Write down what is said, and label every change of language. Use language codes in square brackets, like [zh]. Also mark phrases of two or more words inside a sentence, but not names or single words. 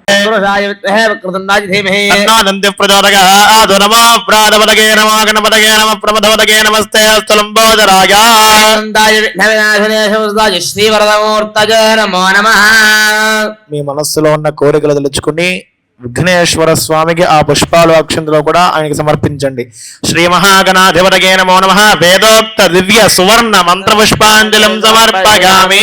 [sa] तत्पुरुषाय विद्महे वक्रतुण्डाय धीमहि तन्नो दन्तिः प्रचोदयात्। नमो प्राणपतये नमो गणपतये नमः प्रमथपतये नमस्ते अस्तु लम्बोदराय। आनन्दाय विघ्नविनाशिने శివసుదాయ శ్రీవరదమూర్తయ నమో నమః. [te] మీ మనస్సులో ఉన్న కోరికలు తెలుసుకుని విఘ్నేశ్వర స్వామికి ఆ పుష్పాలు అక్షంతలో కూడా ఆయనకి సమర్పించండి. [sa] శ్రీ మహాగణాధిపతయే నమో నమః. వేదోక్త దివ్య సువర్ణ మంత్ర పుష్పాంజలిం సమర్పయామి.